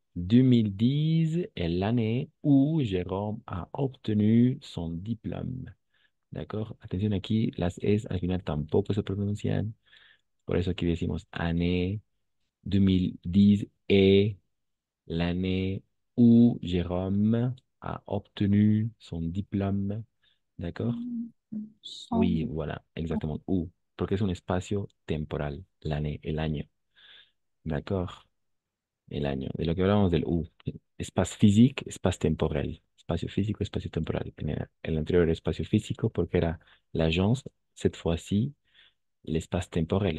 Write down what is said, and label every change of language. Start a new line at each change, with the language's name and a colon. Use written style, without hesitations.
French: 2010 est l'année où Jérôme a obtenu son diplôme. ¿D'accord?
Spanish: Atención aquí, las es al final tampoco se pronuncian. Por eso aquí decimos
French: année 2010 est l'année où Jérôme a obtenu son diplôme. ¿D'accord? Son Oui, diplôme. voilà, exactement.
Spanish: Où, porque es un espacio temporal, l'année, el año. ¿D'accord? El año. De lo que hablamos del où. Espacio físico, espacio temporal. Espacio físico, espacio temporal. En el anterior era espacio físico porque era l'agence,
French: cette fois-ci, l'espace temporel.